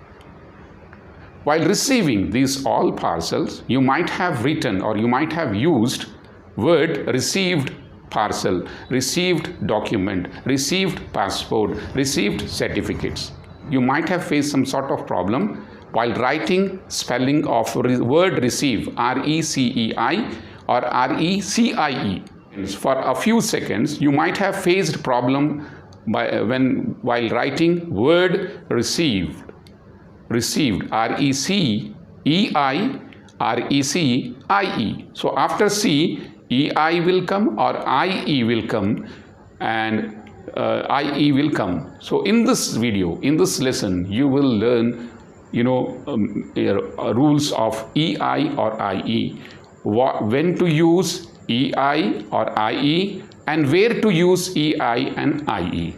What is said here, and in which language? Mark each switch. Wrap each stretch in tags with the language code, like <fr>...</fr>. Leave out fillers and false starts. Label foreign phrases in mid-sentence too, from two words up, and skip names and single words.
<en>While receiving these all parcels, you might have written or you might have used word received parcel, received document, received passport, received certificates. You might have faced some sort of problem while writing spelling of word receive, R-E-C-E-I or R-E-C-I-E. For a few seconds, you might have faced problem while writing word received, R-E-C-E-I, R-E-C-I-E. So after C, E-I will come or I-E will come and I-E will come. So in this video, in this lesson, you will learn rules of EI or IE, when to use EI or IE and where to use EI and IE.</en>